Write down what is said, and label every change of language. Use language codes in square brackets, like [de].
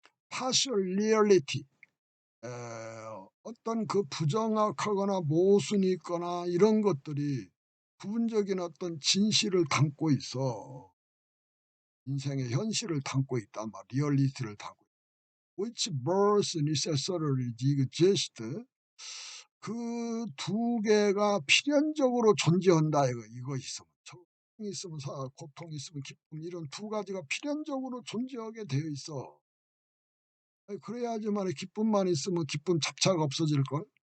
[en] partial reality. [ko] 어떤 그 부정확하거나 모순이 있거나 이런 것들이 부분적인 어떤 진실을 담고 있어. 인생의 현실을 담고 있단 말, 리얼리티를 담고 있다. [en] Which both necessarily exist. [ko] 그 두 개가 필연적으로 존재한다 이거 있으면 고통이 있으면 고통이 있으면 기쁨 이런 두 가지가 필연적으로 존재하게 되어 있어. 그래야지만 기쁨만 있으면 기쁨 잡차가 없어질걸.